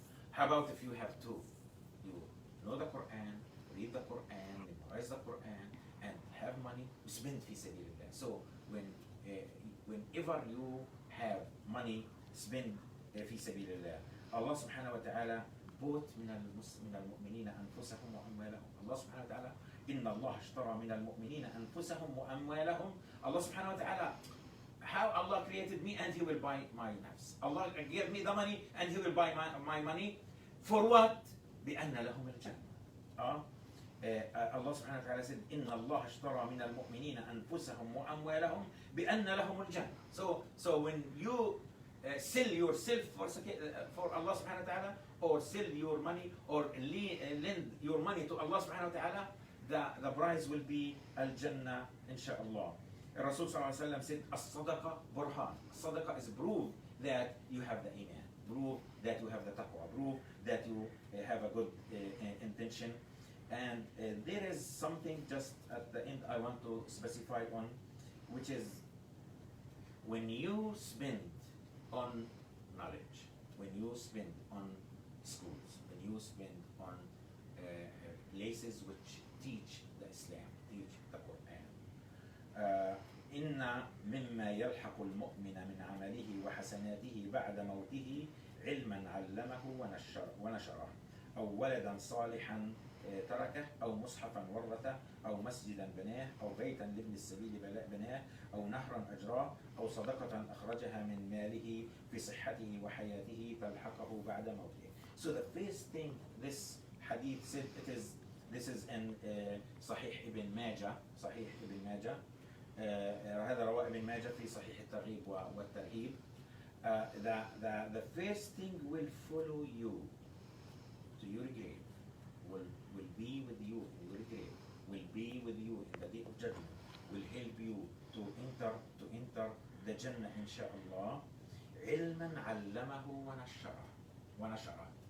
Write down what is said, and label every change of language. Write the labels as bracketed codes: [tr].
[en] How about if you have 2? You know the Quran, read the Quran, memorize the Quran, and have money, spend fi sabilillah. So whenever you have money, spend fi sabilillah. Allah subhanahu wa ta'ala bought [ar] من المؤمنين أنفسهم وأموالهم. [en] Allah subhanahu wa ta'ala, [ar] إن الله اشترى من المؤمنين أنفسهم وأموالهم. Allah subhanahu wa ta'ala, how Allah created me and He will buy my nafs. Allah gave me the money and He will buy my money. [en] For what? [ar] بأن لهم الجنة. [en] Allah subhanahu wa ta'ala said, [ar] إن الله اشترى من المؤمنين أنفسهم وأموالهم بأن لهم الجنة. [en] So when you sell yourself for Allah subhanahu wa ta'ala, or sell your money, or lend your money to Allah subhanahu wa ta'ala, the prize will be al-Jannah, inshallah. Rasul sallallahu alaihi wasallam said, as-sadaqa burhan. Sadaqa is proof that you have the iman, proof that you have the taqwa, proof that you have a good intention. And there is something just at the end I want to specify on, which is when you spend on knowledge, when you spend on schools, when you spend on places which teach the Islam, teach the Quran. [ar] إن مما يلحق المؤمن من عمله وحسناته بعد موته علما علمه ونشره أو ولدا صالحا تركه أو مصحفا ورثه أو مسجدا بناه أو بيتا لابن السبيل بناه أو نهرا أجراه أو صدقة أخرجها من ماله في صحته وحياته تلحقه بعد موته. [en] So the first thing this hadith said, this is in صحيح ابن ماجه. [ar] صحيح ابن ماجه. هذا رواه ابن ماجه في صحيح الترغيب والترهيب. [en] The first thing will follow you to your grave, will be with you in your grave, will be with you in the day of judgment, will help you to enter the Jannah, inshallah. [ar] علما علمه ونشره.